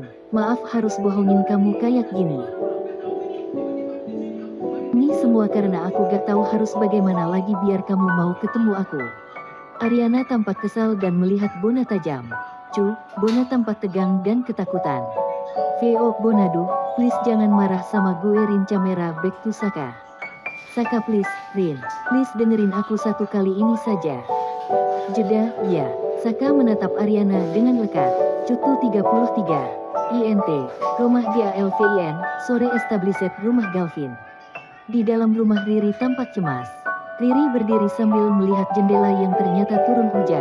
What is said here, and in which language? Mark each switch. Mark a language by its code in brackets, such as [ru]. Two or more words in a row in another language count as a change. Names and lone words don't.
[id] Maaf harus bohongin kamu kayak gini. Ini semua karena aku gak tahu harus bagaimana lagi biar kamu mau ketemu aku. Ariana tampak kesal dan melihat Bona tajam. Bona tampak tegang dan ketakutan. VO, Bona, duh, please jangan marah sama gue. Rin kamera [en] back to [id] Saka. Saka, please, Rin, please dengerin aku satu kali ini saja. Jeda, ya. Saka menatap Ariana dengan lekat. Cutu 33. INT. Rumah GALVIN. Sore established rumah Galvin. Di dalam rumah Riri tampak cemas. Riri berdiri sambil melihat jendela yang ternyata turun hujan.